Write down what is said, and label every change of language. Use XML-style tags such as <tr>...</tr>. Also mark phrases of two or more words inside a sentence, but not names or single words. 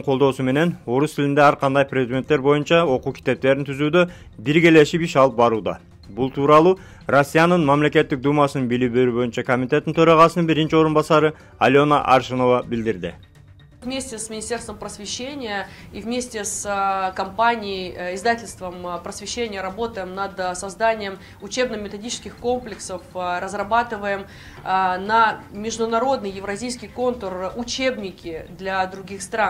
<ky>колдоосу менен орус тилинде ар кандай предметтер боюнча окуу китептерин түзүүдө биргелешип иш алып барууда. Бул тууралуу Россиянын мамлекеттик думасынын билим берүү боюнча комитеттин төрагасынын биринчи орун басары Алена Аршинова билдирди.</ky> <ru>Вместе с Министерством просвещения и вместе с компанией, издательством просвещения работаем над созданием учебно-методических комплексов, разрабатываем на международный евразийский контур учебники для других стран.</ru>